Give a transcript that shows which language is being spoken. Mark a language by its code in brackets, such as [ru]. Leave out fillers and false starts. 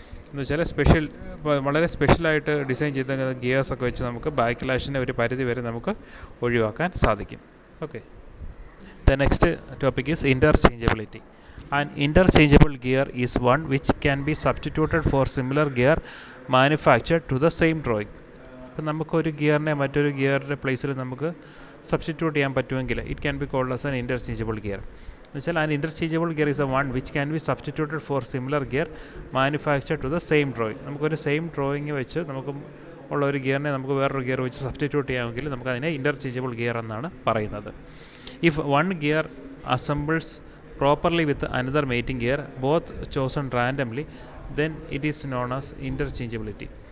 [ml] എന്ന് വെച്ചാൽ വളരെ സ്പെഷ്യലായിട്ട് ഡിസൈൻ ചെയ്ത ഗിയേഴ്സൊക്കെ വെച്ച് നമുക്ക് ബാക്ക്ലാഷിനെ ഒരു പരിധി വരെ നമുക്ക് ഒഴിവാക്കാൻ സാധിക്കും. [en] Okay, the next topic is interchangeability. An interchangeable gear is one which can be substituted for similar gear manufactured to the same drawing. [ml] അപ്പോൾ നമുക്കൊരു ഗിയറിനെ മറ്റൊരു ഗിയറിൻ്റെ പ്ലേസിൽ നമുക്ക് സബ്സ്റ്റിറ്റ്യൂട്ട് ചെയ്യാൻ പറ്റുമെങ്കിൽ [en] It can be called as an interchangeable gear. [ml] എന്ന് വെച്ചാൽ [en] An interchangeable gear is a one which can be substituted for similar gear manufactured to the same drawing. [ml] നമുക്കൊരു സെയിം ഡ്രോയിങ് വെച്ച് നമുക്ക് ഉള്ള ഒരു ഗിയറിനെ നമുക്ക് വേറൊരു ഗിയർ വെച്ച് സബ്സ്റ്റിറ്റ്യൂട്ട് ചെയ്യാമെങ്കിൽ നമുക്കതിനെ ഇൻ്റർചേഞ്ചബിൾ ഗിയർ എന്നാണ് പറയുന്നത്. [en] If one gear assembles properly with another mating gear, both chosen randomly, then it is known as interchangeability.